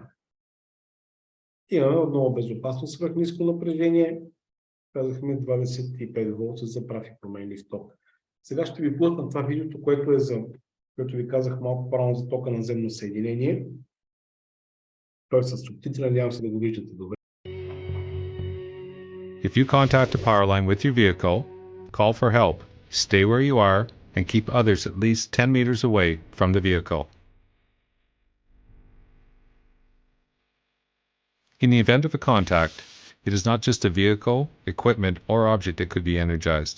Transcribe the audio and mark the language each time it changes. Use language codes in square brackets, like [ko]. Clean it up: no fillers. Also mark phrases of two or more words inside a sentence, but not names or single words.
[bg] Имаме отново безопасно свръхниско напрежение, казахме 25 волта за прав и променлив ток. Сега ще ви блътна това видеото, което ви казах малко по-рано за тока на земно съединение. Той е с субтитри, надявам се да го виждате добре. [en] If you contact a power line with your vehicle, call for help, stay where you are, and keep others at least 10 meters away from the vehicle. In the event of a contact, it is not just a vehicle, equipment, or object that could be energized.